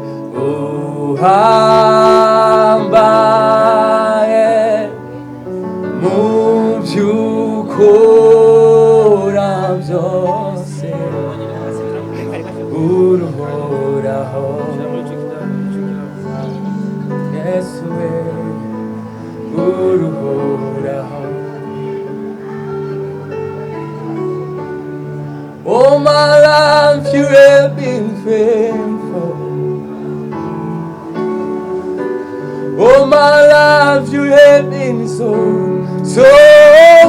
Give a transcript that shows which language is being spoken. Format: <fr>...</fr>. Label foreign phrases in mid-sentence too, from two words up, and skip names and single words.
<rn>Uhambaye mu vy'ukora byose, uruhoraho, Yesu we, uruhoraho.</rn> <en>All my life you have been faithful. All my life you have been so</en>